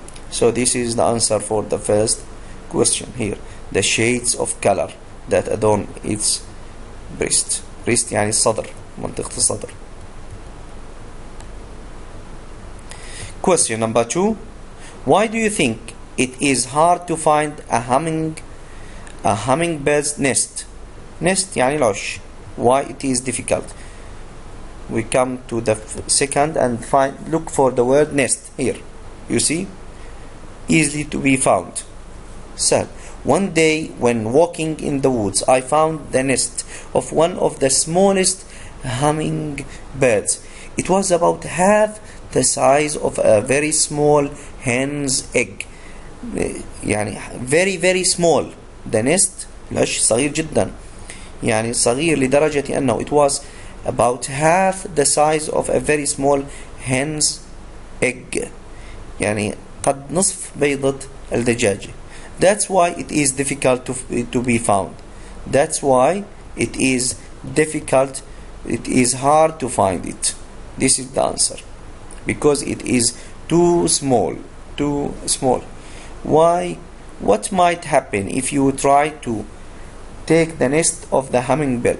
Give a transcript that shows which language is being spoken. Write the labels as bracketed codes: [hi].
[en] So this is the answer for the first question here. The shades of color that adorn its breast. [ar] breast يعني الصدر، منطقة الصدر. [en] Question number 2. Why do you think it is hard to find a hummingbird's nest? [ar] Nest يعني العش. [en] Why it is difficult? We come to the second and look for the word nest here. You see? Easily to be found. So, one day when walking in the woods, I found the nest of one of the smallest hummingbirds. It was about half the size of a very small hen's egg. [ar] يعني [en] very small. The nest [ar] العش صغير جدا. يعني صغير لدرجة أنه [en] it was about half the size of a very small hen's egg. [ar] يعني قد نصف بيضة الدجاجة. [en] That's why it is difficult to be found. That's why it is difficult. It is hard to find it. This is the answer. Because it is too small. Too small. Why? What might happen if you try to take the nest of the hummingbird?